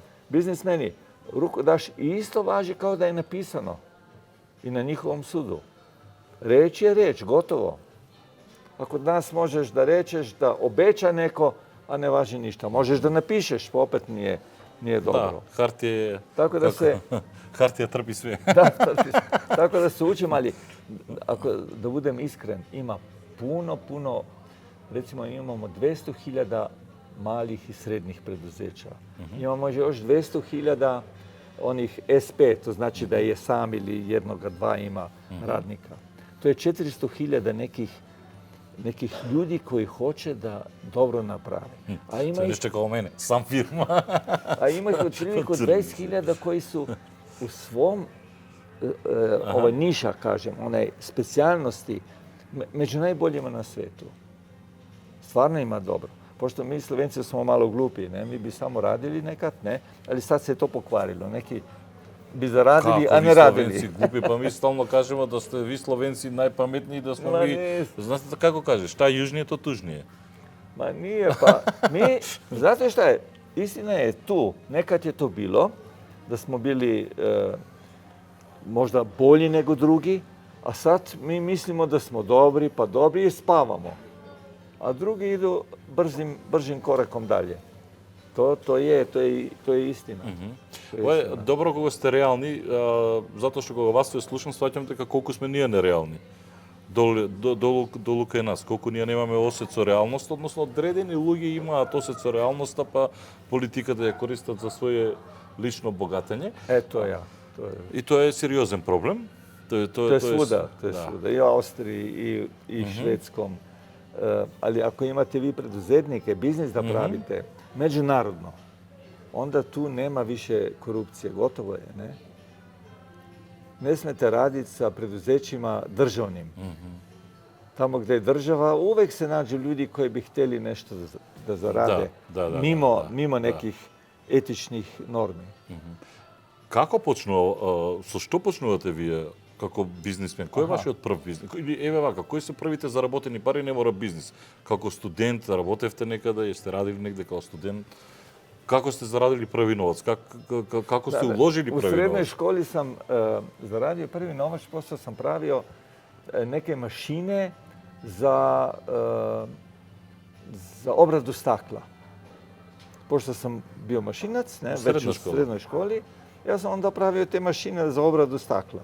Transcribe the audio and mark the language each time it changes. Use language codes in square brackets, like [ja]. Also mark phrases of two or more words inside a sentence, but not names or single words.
[sr] Biznismeni, ruku daš i isto važi kao da je napisano i na njihovom sudu. Reč je reč, gotovo. A kod nas možeš da rečeš, da obeća neko, a ne važi ništa. Možeš da napišeš, pa opet nije dobro. [mk] Da, хартија [sr] Tako da se, [mk] хартија трпи све. [sr] tako da se učim, ali da budem iskren, ima puno, recimo imamo 200.000 malih i srednjih preduzeća. Imamo još 200.000 onih SP, to znači da je sam ili jednoga, dva ima radnika. To je 400.000 nekih ljudi koji hoće da dobro naprave. A ima [mk] Тоа [sr] ih, [mk] нешто како мене, сам фирма. [sr] a ima ih otprilike 20.000 koji su u svom niša, kažem, onaj specijalnosti među najboljima na svetu. Stvarno ima dobro. Pošto mi Slovenci smo malo glupi, ne? Mi bi samo radili nekad, ne? Ali sad se je to pokvarilo. Neki bi zaradili, a ne radili. [mk] Словенци глупи, па ми стално кажеме да сте ви Словенци најпаметни и да сме Ма ви... не. Знаете како кажеш, [sr] šta južnije, to tužnije. Ma nije, pa mi, znate šta je, istina je tu, nekad je to bilo, da smo bili možda bolji nego drugi, a sad mi mislimo da smo dobri, pa dobri i spavamo. A drugi idu bržim korakom dalje. To je istina. [mk] Ова е добро кога сте реални, затоа што кога вас се слушам, сваќам дека колку сме ние нереални. Долу кај нас, колку ние немаме осет со реалност, односно одредени луѓе имаат осет со реалноста, па политиката ја користат за своје лично богатење. [sr] Eto ja. [mk] И тоа е сериозен проблем. [sr] To je svuda, i u Austriji i Švedskom. Ali ako imate vi preduzetnike, biznis da pravite, međunarodno, onda tu nema više korupcije, gotovo je, ne? Ne smete raditi sa preduzećima državnim. Tamo gdje je država, uvek se nađu ljudi koji bi htjeli nešto da zarade, mimo nekih etičnih normi. [mk] Како почнува, со што почнувате вие како бизнисмен? Кој е вашиот прв бизнис? Или еве вака, кои се првите заработени пари, не мора бизнис? Како студент работевте некаде, [sr] сте радили негде како студент? [mk] Како сте зарадили први новац? Како сте уложили [sr] U [mk] први [sr] srednjoj [mk] новац? [sr] školi sam zaradio prvi novac, pošto sam pravio neke mašine za obradu stakla. Pošto sam bio mašinac, već u srednjoj školi, ja sam onda pravio te mašine za obradu stakla.